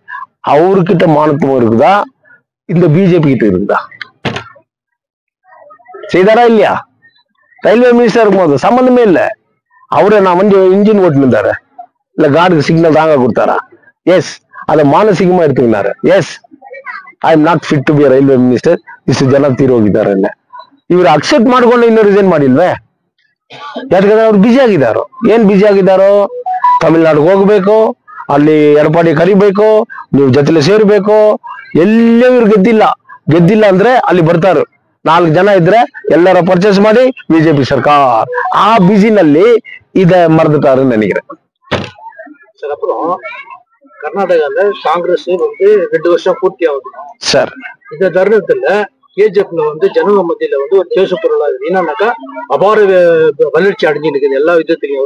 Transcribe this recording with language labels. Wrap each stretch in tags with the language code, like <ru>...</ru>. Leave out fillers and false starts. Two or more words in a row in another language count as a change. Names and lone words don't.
<ta>அவர்கிட்ட மானத்துவம் இருக்குதா? இந்த பிஜேபி கிட்ட இருக்குதா? செய்தாரா இல்லையா? ரயில்வே மினிஸ்டர் இருக்கும்போது சம்பந்தமே இல்லை. அவரு நான் வண்டி இன்ஜின் ஓட்டு இருந்தாரு, இல்ல கார்டுக்கு சிக்னல் தாங்க கொடுத்தாரா? எஸ். அதை மானசீகமா எடுத்துக்கினாரு.</ta> <en>எஸ், I am not fit to be railway minister,</en> <kn>ಇಷ್ಟು ಜನ ತೀರೋಗಿದ್ದಾರೆ. ಇವರು ಅಕ್ಸೆಪ್ಟ್ ಮಾಡ್ಕೊಂಡು ಇನ್ನೂ ರಿಸೈನ್ ಮಾಡಿಲ್ವೇ? ಯಾಕಂದ್ರೆ ಅವ್ರು ಬಿಜಿ ಆಗಿದ್ದಾರೋ. ಏನ್ ಬಿಜಿ ಆಗಿದ್ದಾರೋ? ತಮಿಳ್ನಾಡಿಗೆ ಹೋಗ್ಬೇಕು, ಅಲ್ಲಿ ಎಡಪಾಡಿ ಕರಿಬೇಕು, ನೀವು ಜೊತೆಲಿ ಸೇರ್ಬೇಕು. ಎಲ್ಲೇ ಇವ್ರು ಗೆದ್ದಿಲ್ಲ ಅಂದ್ರೆ ಅಲ್ಲಿ ಬರ್ತಾರು. 4 ಜನ ಇದ್ರೆ ಎಲ್ಲರ ಪರ್ಚೇಸ್ ಮಾಡಿ ಬಿಜೆಪಿ ಸರ್ಕಾರ. ಆ ಬಿಸಿನಲ್ಲಿ</kn> <ta>இதை மறந்துட்டாருன்னு நினைக்கிறேன். சார், அப்புறம் கர்நாடகால காங்கிரஸ் வந்து 2 வருஷம் பூர்த்தி ஆகுது சார். இந்த தருணத்துல KGFல வந்து ஜனங்க மத்தியில வந்து ஒரு பேசு பொருளாகுது. என்னன்னாக்கா அபார வளர்ச்சி அடைஞ்சு இருக்குது எல்லா விதத்திலையும்.</ta>